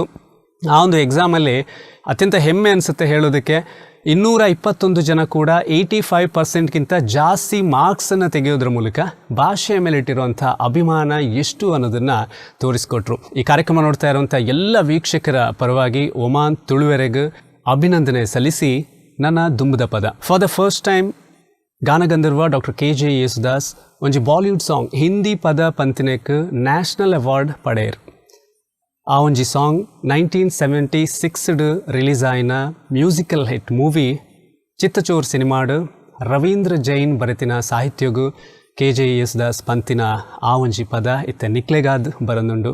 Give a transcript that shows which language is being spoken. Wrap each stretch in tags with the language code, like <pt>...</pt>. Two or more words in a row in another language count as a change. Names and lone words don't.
<kn>ಆ ಒಂದು ಎಕ್ಸಾಮಲ್ಲಿ ಅತ್ಯಂತ ಹೆಮ್ಮೆ ಅನಿಸುತ್ತೆ ಹೇಳೋದಕ್ಕೆ, 221 ಜನ ಕೂಡ 85%ಗಿಂತ ಜಾಸ್ತಿ ಮಾರ್ಕ್ಸನ್ನು ತೆಗೆಯೋದ್ರ ಮೂಲಕ ಭಾಷೆಯ ಮೇಲೆ ಇಟ್ಟಿರುವಂಥ ಅಭಿಮಾನ ಎಷ್ಟು ಅನ್ನೋದನ್ನು ತೋರಿಸ್ಕೊಟ್ರು. ಈ ಕಾರ್ಯಕ್ರಮ ನೋಡ್ತಾ ಇರುವಂಥ ಎಲ್ಲ ವೀಕ್ಷಕರ ಪರವಾಗಿ ಒಮಾನ್ ತುಳುವೆರೆಗೆ ಅಭಿನಂದನೆ ಸಲ್ಲಿಸಿ</kn> <tcy>ನನ್ನ ದುಂಬದ ಪದ.</tcy> <en>for the first time</en> <tcy>ಗಾನಗಂಧರ್ವ ಡಾಕ್ಟರ್ KJ ಯೇಸುದಾಸ್ ಒಂಜಿ</tcy> <en>Bollywood song</en> <tcy>ಹಿಂದಿ ಪದ ಪಂತಿನೆಕ್</tcy> <en>national award</en> <tcy>ಪಡೆಯರು. ಆ ಒಂಜಿ ಸಾಂಗ್ 1976 ರಿಲೀಸ್ ಆಯ್ನ</tcy> <en>musical hit movie</en> <tcy>ಚಿತ್ತಚೋರ್ ಸಿನಿಮಾಡು ರವೀಂದ್ರ ಜೈನ್ ಬರೆತಿನ ಸಾಹಿತ್ಯಗು KJ ಯೇಸುದಾಸ್ ಪಂತಿನ ಆ ಒಂಜಿ ಪದ ಇತ್ತೆ ನಿಕ್ಲೆಗಾದ್ ಬರಂದುಂಡು.</tcy>